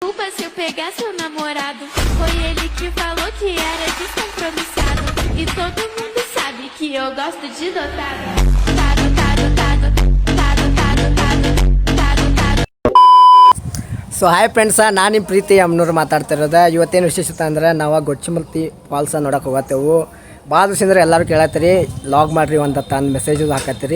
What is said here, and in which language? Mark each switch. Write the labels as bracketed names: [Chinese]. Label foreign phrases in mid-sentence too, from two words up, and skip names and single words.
[Portuguese] Se eu pegar seu namorado, foi ele que falou que era descompromissado. E todo mundo sabe que eu gosto de dotado. [English] so hi friends, [Kannada] ನಾನು ನಿಮ್ಮ ಪ್ರೀತಿ ಅಮ್ಮನವ್ರು ಮಾತಾಡ್ತಿರೋದು. ಇವತ್ತೇನು ವಿಶೇಷತೆ ಅಂದ್ರೆ ನಾವು ಗೊಚ್ಚಿಮಲ್ತಿ ಫಾಲ್ಸ ನೋಡೋಕೆ ಹೋಗತ್ತೇವು. ಭಾಳ ದಿವಸದಿಂದ ಎಲ್ಲರೂ ಕೇಳತ್ತೀರಿ ಲಾಗ್ ಮಾಡಿರಿ ಅಂತ ತಂದು ಮೆಸೇಜು ಹಾಕತ್ತೀರಿ.